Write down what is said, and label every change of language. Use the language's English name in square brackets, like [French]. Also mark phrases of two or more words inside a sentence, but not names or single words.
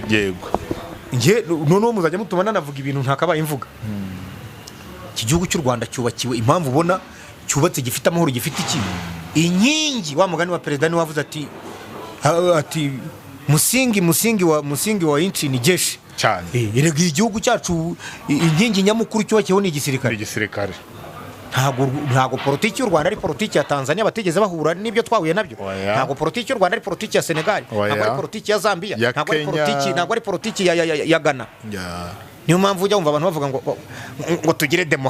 [Kinyarwanda] yego nge noneho muzajya mutuma nanavuga ibintu ntakabaye imvuga iki gihugu cy'u Rwanda cyubakiwe impamvu ubona cyubatse gifite amahoro gifite iki inkingi wa mugani wa perezida ni wavuze ati [Swahili] musingi wa inchi ni jeshi [Kinyarwanda] cyane erega igihugu cyacu inkingi nyamukuru cyubakiyeho ni igisirikare ntago politiki y'u Rwanda ari politiki ya Tanzania bategeze bahura n'ibyo twahuye nabyo ntago politiki y'u Rwanda ari politiki ya Senegal ntago ari politiki ya Zambia ntago ari politiki ya Ghana niyo mpamvu ujya wumva abantu bavuga ngo tugire